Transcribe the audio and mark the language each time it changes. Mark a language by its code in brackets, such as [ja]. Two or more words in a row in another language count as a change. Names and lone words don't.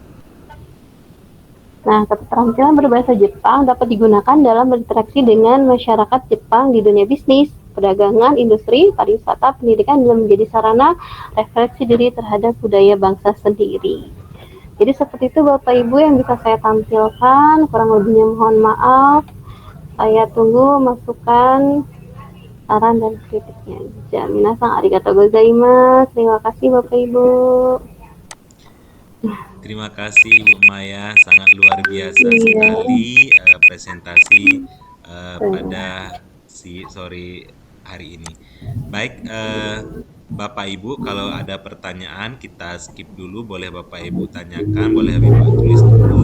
[id] Nah, keterampilan berbahasa Jepang dapat digunakan dalam berinteraksi dengan masyarakat Jepang di dunia bisnis, perdagangan, industri, pariwisata, pendidikan, dan menjadi sarana refleksi diri terhadap budaya bangsa sendiri. Jadi seperti itu Bapak Ibu yang bisa saya tampilkan, kurang lebihnya mohon maaf. Saya tunggu masukan, saran, dan kritiknya. [ja] みなさんありがとうございます. [id] Terima kasih Bapak Ibu. Terima kasih Ibu Maya, sangat luar biasa sekali presentasi pada sore hari ini. Baik, Bapak Ibu, kalau ada pertanyaan kita skip dulu, boleh Bapak Ibu tanyakan, boleh Bapak tulis dulu.